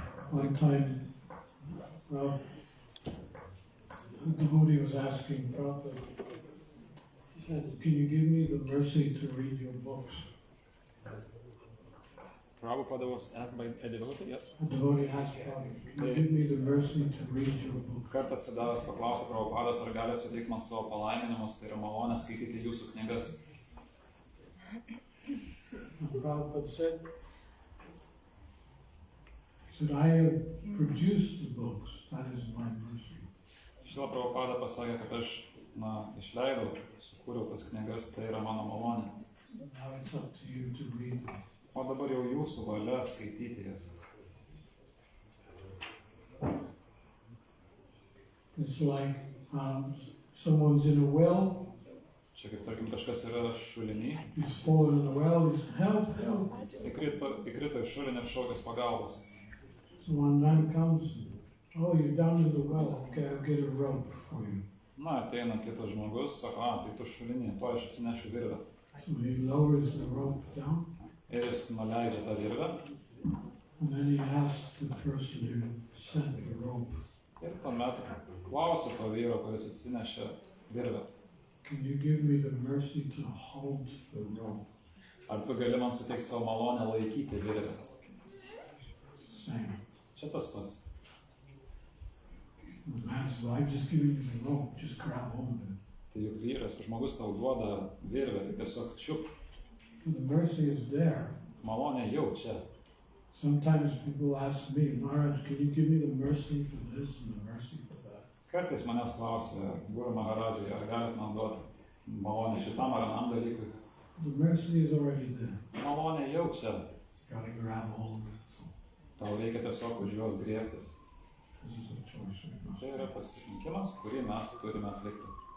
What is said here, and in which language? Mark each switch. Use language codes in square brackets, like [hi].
[en] One time, well, a devotee was asking Prabhupada, he said, "Can you give me the mercy to read your books?" Prabhupada was asked by a devotee, yes? A devotee asked Prabhupada, "Can you give me the mercy to read your books?" [lt] Kartą atsidavęs paklausė Prabhupadas, ar gali suteikti man savo palaiminimus, tai yra malonė skaityti jūsų knygas. [en] And Prabhupada said, "I have produced the books, that is my mercy." [lt] Šila Prabhupada pasakė, kad aš išleidau, sukūriau tas knygas, tai yra mano malonė. [en] Now it's up to you to read them. [lt] O dabar jau jūsų valia skaityti jas. [en] It's like someone's in a well. [lt] Čia kaip tarkim kažkas yra šulinį. [en] He's fallen in the well. He's help, help. [lt] Įkrito į šulinį ir šaukęs pagalbos. [en] So one man comes. Oh, you're down in the well. Okay, I'll get a rope for you. [lt] Na, ateina kitas žmogus, sako, tai tu šulinį, to aš atsinešiu virvę. [en] So he lowers the rope down. [lt] Ir jis nuleidžia tą virvę. [en] And then he asks the person who sent the rope. [lt] Ir tuomet klausia to vyro, kuris atsinešė virvę. [en] Can you give me the mercy to hold the rope? [lt] Ar tu gali man suteikti savo malonę laikyti virvę? [en] Same. [lt] Čia tas pats. [en] The man says, well, I've just given you the rope. Just grab hold of it. [lt] Tai juk vyras, žmogus tau duoda virvę, tai tiesiog čiup. [en] The mercy is there. [lt] Malonė jau čia. [en] Sometimes people ask me, Maharaj, can you give me the mercy for this and the mercy for that? [lt] Kartais manęs klausia, Guru Maharadžai, ar galit man duoti malonę šitam ar anam dalykui? [en] The mercy is already there. [lt] Malonė jau čia. [en] Gotta grab hold of it. So [lt] Tau reikia tiesiog už juos griebtis. [en] this is a choice right now. [lt] Tai yra pasirinkimas, kurį mes turime atlikti.